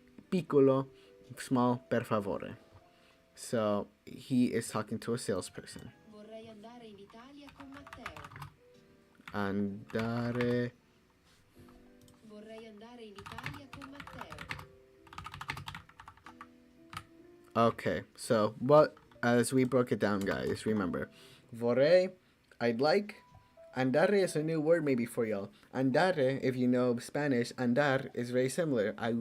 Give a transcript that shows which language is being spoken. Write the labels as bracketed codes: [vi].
[it] Piccolo, [en] small, [it] per favore. [en] So he is talking to a salesperson. [it] Vorrei andare in Italia con Matteo. Andare. Vorrei andare in Italia con Matteo. [en] Okay, so what, as we broke it down, guys, remember, vorrei, I'd like, Andare is a new word maybe for y'all. Andare, if you know Spanish, andar is very similar.